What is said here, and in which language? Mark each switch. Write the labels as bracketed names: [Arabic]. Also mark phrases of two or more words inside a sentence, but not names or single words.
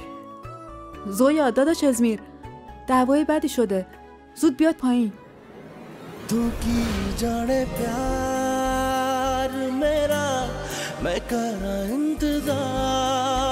[Persian] زویا داداش ازمیر، دعوای بدی شده، زود بیاد پایین. [Urdu] تو کی جانے پیار میرا میں کر انتظار